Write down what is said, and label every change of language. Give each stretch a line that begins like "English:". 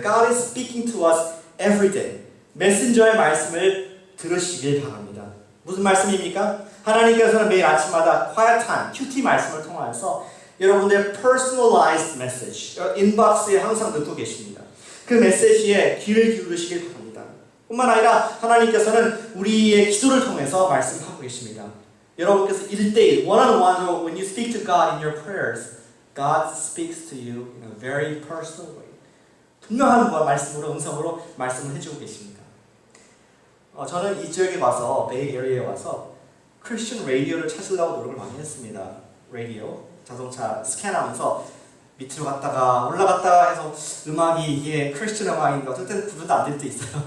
English: God is speaking to us every day.
Korean: 메신저의 말씀을 들으시길 바랍니다. 무슨 말씀입니까? 하나님께서는 매일 아침마다 quiet time, QT 말씀을 통해서 여러분들의 personalized message, 인박스에 항상 넣고 계십니다. 그 메시지에 귀를 기울이시길 바랍니다. 뿐만 아니라 하나님께서는 우리의 기도를 통해서 말씀하고 계십니다. 여러분께서 1대1, one-on-one으로
English: when you speak to God in your prayers, God speaks to you in a very personal way.
Korean: 분명한 말씀으로, 음성으로 말씀을 해주고 계십니다. 저는 이 지역에 와서, 베이 에리어에 와서 크리스천 라디오를 찾으려고 노력을 많이 했습니다. 라디오, 자동차 스캔하면서 밑으로 갔다가 올라갔다가 해서 음악이 이게 크리스천 음악인가 어떨 때는 구분도 안 될 때 있어요.